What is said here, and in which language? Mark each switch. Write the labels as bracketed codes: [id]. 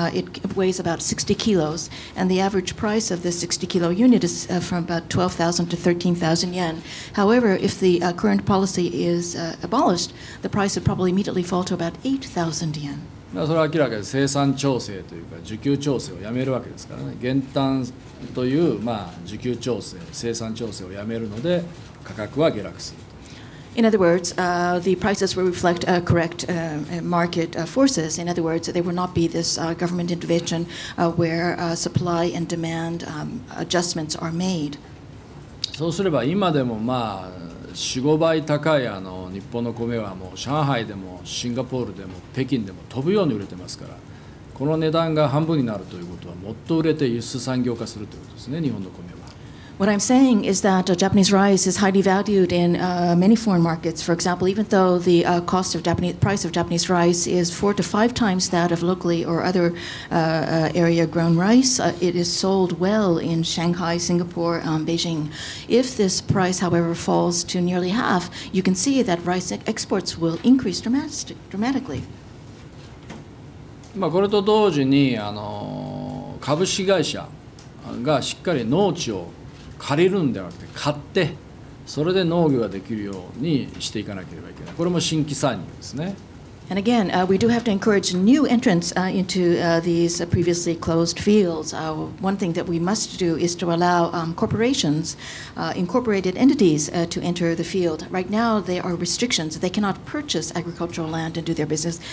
[en] It weighs about 60 kilos, and the average price of this 60-kilo unit is from about 12,000 to 13,000 yen. However, if the current policy is abolished, the price would probably immediately fall to about 8,000 yen. [ja] それは明らかに生産調整というか需給調整をやめるわけですからね。減反という、需給調整、生産調整をやめるので価格は下落する。 [en] In other words, the prices will reflect correct market forces. In other words, there will not be this government intervention where supply and demand adjustments are made. [ja] そうすれば今でも4、5倍高い日本の米はもう上海でもシンガポールでも北京でも飛ぶように売れてますから、この値段が半分になるということはもっと売れて輸出産業化するということですね、日本の米は。 [en] What I'm saying is that Japanese rice is highly valued in many foreign markets. For example, even though the price of Japanese rice is 4 to 5 times that of locally or other area-grown rice, it is sold well in Shanghai, Singapore, Beijing. If this price, however, falls to nearly half, you can see that rice exports will increase dramatically. [ja] これと同時に株式会社がしっかり農地を借りるんではなくて買ってそれで農業ができるようにしていかなければいけない。これも新規参入ですね。 [en] And again, we do have to encourage new entrants into these previously closed fields. One thing that we must do is to allow corporations, incorporated entities, to enter the field. Right now, there are restrictions. They cannot purchase agricultural land and do their business.